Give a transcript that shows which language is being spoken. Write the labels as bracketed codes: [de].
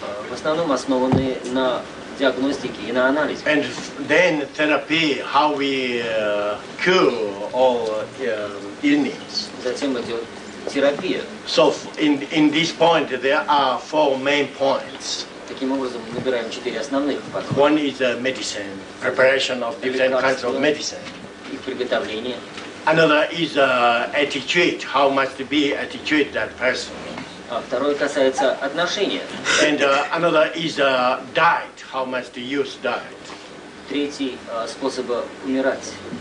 [ru] В основном основаны на диагностике и на анализе. [en] and then therapy, how we cure all illness. [ru] Затем идет терапия. [en] So in this point, there are four main points. [ru] Таким образом, мы набираем четыре основных подхода. [en] One is medicine, preparation of different kinds of medicine. [ru] Их приготовление. [en] Another is attitude, how must be attitude that person. [ru] А второе касается отношения. [en] And another is diet, how must use diet. [ru] Третий способа умирать.